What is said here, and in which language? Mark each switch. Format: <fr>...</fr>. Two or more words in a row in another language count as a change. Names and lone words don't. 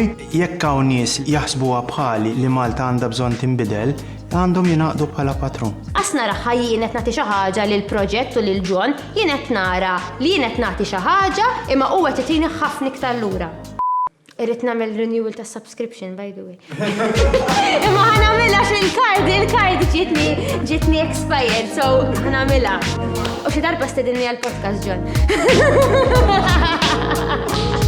<mt>Jekk hawn nies jaħsbuha bħali li Malta għandha bżonn tinbidel, għandhom jingħaqdu bħala patrun. Qas nara jien qed nagħti xi ħaġa lil proġett u lil John, jien qed nara li jien qed nagħti xi ħaġa imma huwa qed itini ħafna iktar lura. Irrid nagħmel renewal ta' subscription</mt> <en>by the way.</en> <mt>Imma ħanamilha il-kard ġietni expired, so ħanamilha. U xi darba stedinni għall-podcast John.</mt>